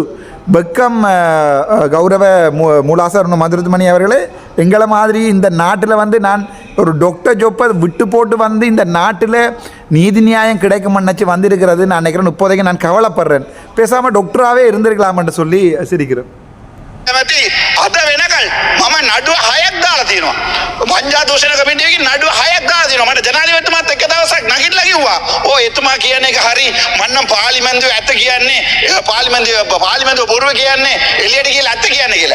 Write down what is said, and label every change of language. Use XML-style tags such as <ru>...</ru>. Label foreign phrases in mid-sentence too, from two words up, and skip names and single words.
<ta>வெக்கம் கௌரவ மூலாசர் மதுரமணி அவர்களே, எங்களை மாதிரி இந்த நாட்டில் வந்து நான் ஒரு</ta> <en>doctor job</en> <ta>விட்டு போட்டு வந்து இந்த நாட்டில் நீதி நியாயம் கிடைக்கும் நினச்சி வந்திருக்கிறது நான் நினைக்கிறேன். இப்போதைக்கு நான் கவலைப்படுறேன். பேசாமல் டாக்டராகவே இருந்திருக்கலாம்னு சொல்லி சிரிக்கிறேன்.</ta> <si>අද වෙනකල් මම නඩුව 6ක් දාලා තියෙනවා. වංජා දූෂණ කමිටුවකින් නඩුව 6ක් දාලා තියෙනවා. මට ජනාධිපතිතුමාත් එක දවසක් නැගිටලා කිව්වා "ඕ එතුමා කියන එක හරි. මම නම් පාර්ලිමේන්තුවේ ඇත්ත කියන්නේ, පාර්ලිමේන්තුව බොරුව කියන්නේ, එළියට ගිහලා ඇත්ත කියන්නේ" කියලා.</si>